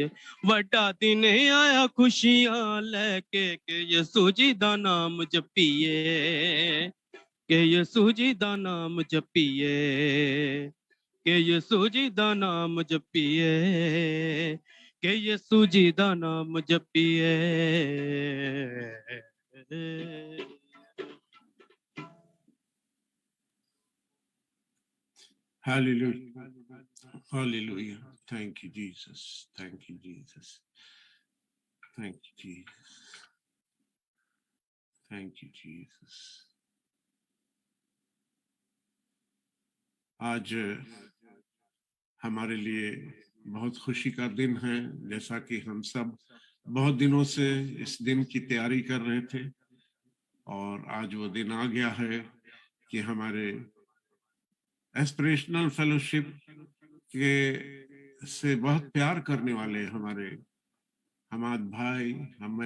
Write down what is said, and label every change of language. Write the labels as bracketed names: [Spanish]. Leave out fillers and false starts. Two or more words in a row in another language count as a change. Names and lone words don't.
[Punjabi] ਵੱਡਾ ਦਿਨ ਆਇਆ ਖੁਸ਼ੀਆਂ ਲੈਕੇ, ਕੇ ਯੀਸ਼ੂ ਜੀ ਦਾ ਨਾਮ ਜਪੀਏ, ਕੇ ਯੀਸ਼ੂ ਜੀ ਦਾ ਨਾਮ ਜਪੀਏ, ਕੇ ਯੀਸ਼ੂ ਜੀ ਦਾ ਨਾਮ ਜਪੀਏ, ਕੇ ਯੀਸ਼ੂ ਜੀ ਦਾ ਨਾਮ ਜਪੀਏ। [English] Hallelujah. Hallelujah. Thank you, Jesus. Thank you, Jesus. Thank you, Jesus. Thank you, Jesus. [Hindi] आज हमारे लिए बहुत खुशी का दिन है, जैसा कि हम सब बहुत दिनों से इस दिन की तैयारी कर रहे थे और आज वो दिन आ गया है कि हमारे [English] aspirational fellowship [Hindi] के से बहुत प्यार करने वाले हमारे हमाद भाई, मैं